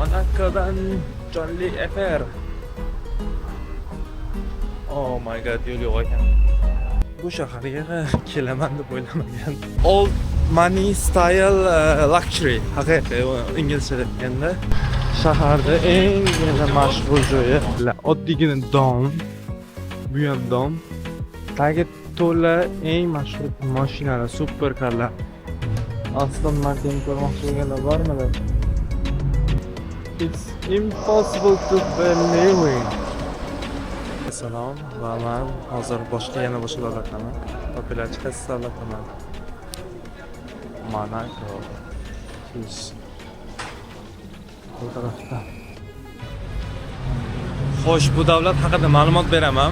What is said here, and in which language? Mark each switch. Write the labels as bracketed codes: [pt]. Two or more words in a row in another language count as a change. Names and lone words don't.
[uz] Monaco'dan jonli efir. [en] Oh my god, [uz] yo'l yo'q ekan. Bu shaharga kelaman deb o'ylamagan. [en] Old money style luxury. [uz] Haqiqiy inglizcha deganda shaharda eng mashhur joyi. Oddiygina dom. Bu ham dom. Tagi to'la eng mashhur mashinalar, superkarlar. Aston Martin ko'rmoqchi bo'lganlar bormi? [en] It's impossible to believe. [uz] Assalom va men hozir yana boshqa davlatdaman. Populyatsiya davlatiman. Monaco. Bu tarafda. Xo'sh, bu davlat haqida ma'lumot beraman.